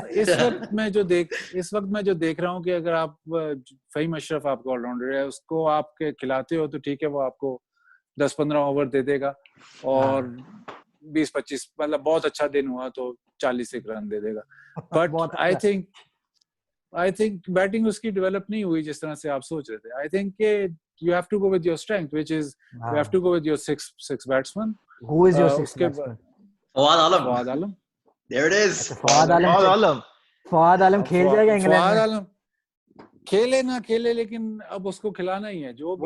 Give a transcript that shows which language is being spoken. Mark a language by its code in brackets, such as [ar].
[hi] इस वक्त मैं जो देख रहा हूँ कि अगर आप फहीम अशरफ आपका ऑलराउंडर है, उसको आप खिलाते हो तो ठीक है, वो आपको 10-15 ओवर दे देगा, और 20-25 मतलब बहुत अच्छा दिन हुआ तो 40 रन दे देगा। बट आई थिंक बैटिंग उसकी डेवलप नहीं हुई जिस तरह से आप सोच रहे थे। [en] I think you have to go with your strength, which is you have to go with your six batsman. Who is your sixth batsman? Fawad Alam. There it is. [hi] Fawad Alam खेल जाएगा England में। Fawad Alam खेले ना खेले, लेकिन अब उसको खिलाना ही है जो भी।